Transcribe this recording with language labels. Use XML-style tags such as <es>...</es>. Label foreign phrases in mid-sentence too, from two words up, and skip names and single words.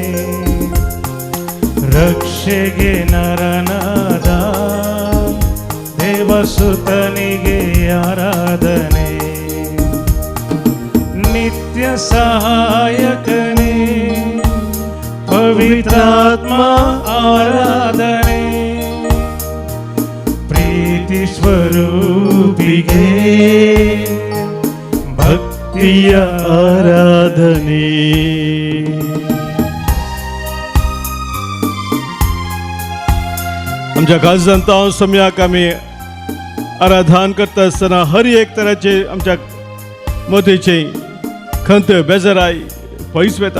<kn>ರಕ್ಷೆಗೆ ನರನಾದ ದೇವಸುತನಿಗೆ ಆರಾಧನೆ, ನಿತ್ಯ ಸಹಾಯಕನೇ ಪವಿತ್ರಾತ್ಮ ಆರಾಧನೆ, ಪ್ರೀತಿ ಸ್ವರೂಪಿಗೆ ಭಕ್ತಿಯ ಆರಾಧನೆ.</kn> <kok>आमच्या काळजांत सम्याक आमी आराधन करता आसतना हर एक तराचे आमच्या मतेचे खंत बेजाराय पयस वेता.</kok>